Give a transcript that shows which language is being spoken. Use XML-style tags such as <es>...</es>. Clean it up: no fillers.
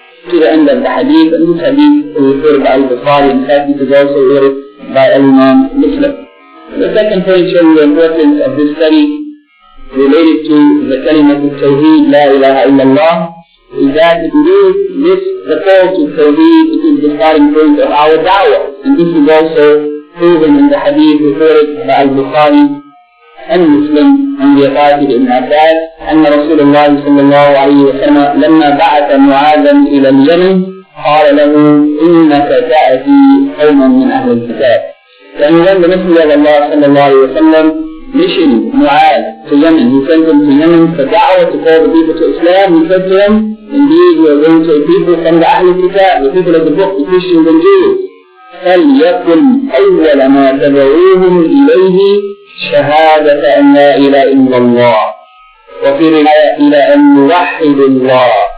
<en>To the end of the hadith, and this hadith is referred by Al-Bukhari, in fact it is also referred by Imam Muslim. The second point showing the importance of this study related to the kalimat of Tawheed, La ilaha illallah, is that if we miss the call to Tawheed, it is the starting point of our da'wah. And this is also proven in the hadith reported by Al-Bukhari and Muslim and the Qatib ibn Abbas,</en> <ar>أن رسول الله صلى الله عليه وسلم لما بعث معاذا إلى اليمن قال له إنك تأتي قوما من أهل الكتاب.</ar> <en>And when the Messenger of Allah صلى الله عليه وسلم missioned معاذ to Yemen, he sent him to Yemen for da'wah, to call the people to Islam, he said to him, indeed you are going to a people from the Ahl al-Kitab, the people of the book, the Christians and Jews.</en> <ar>فَلْيَكُنْ أَوَّلَ مَا تَدْعُوهُمْ إِلَيْهِ شَهَادَةَ أَنْ لَا إِلَىٰ إِلَّا اللَّهِ وَفِي رِوَايَةٍ إِلَىٰ أَنْ يُوَحِّدَ اللَّهَ.</ar>